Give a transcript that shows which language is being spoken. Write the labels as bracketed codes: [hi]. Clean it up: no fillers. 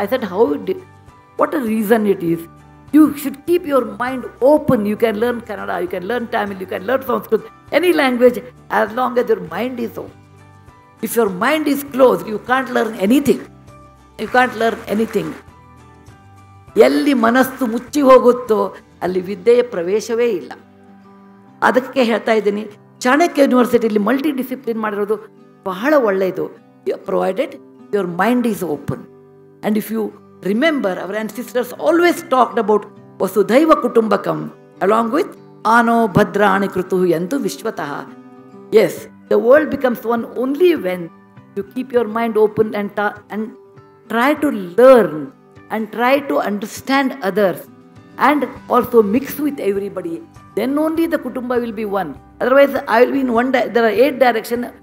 [en] I said, what a reason it is. You should keep your mind open. You can learn Kannada, you can learn Tamil, you can learn Sanskrit, any language, as long as your mind is open. If your mind is closed, you can't learn anything. You can't learn anything. [kn] ಎಲ್ಲಿ ಮನಸ್ಸು ಮುಚ್ಚಿ ಹೋಗುತ್ತೋ ಅಲ್ಲಿ ವಿದ್ಯೆಯ ಪ್ರವೇಶವೇ ಇಲ್ಲ. ಅದಕ್ಕೆ ಹೇಳ್ತಾ ಇದ್ದೀನಿ, ಚಾಣಕ್ಯ ಯೂನಿವರ್ಸಿಟಿಯಲ್ಲಿ ಮಲ್ಟಿ ಡಿಸಿಪ್ಲಿನ್ ಮಾಡಿರೋದು ಬಹಳ ಒಳ್ಳೆಯದು. [en] Provided your mind is open. And if you remember, our ancestors always talked about [sa] Vasudhaiva Kutumbakam [en] along with [sa] ಆನೋ ಭದ್ರಾಣಿ ಕೃತು ಎಂದು ವಿಶ್ವತಃ. [en] Yes, the world becomes one only when you keep your mind open and try to learn and try to understand others and also mix with everybody. Then only the kutumba will be one. Otherwise, I will be in one. There are 8 directions.